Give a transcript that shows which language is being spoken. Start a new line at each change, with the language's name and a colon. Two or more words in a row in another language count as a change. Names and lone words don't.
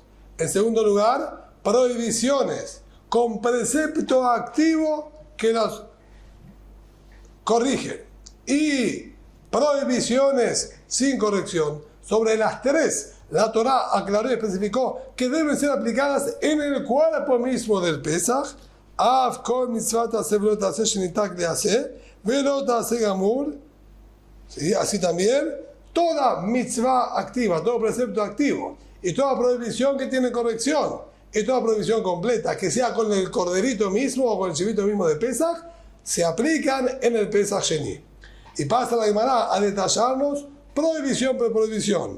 Spanish: En segundo lugar, prohibiciones con precepto activo que las corrigen. Y prohibiciones sin corrección. Sobre las tres, la Torah aclaró y especificó que deben ser aplicadas en el cuerpo mismo del Pesaj.
Hebrew: אף כל מצוות עשה ולא תעשה שניתק לעשה ולא תעשה גמור.
Spanish: ¿Sí? Así también, toda mitzvah activa, todo precepto activo y toda prohibición que tiene corrección y toda prohibición completa, que sea con el corderito mismo o con el chivito mismo de Pesaj, se aplican en el
Hebrew: פסח שני.
Spanish: Y pasa la Gemara a detallarnos prohibición por prohibición.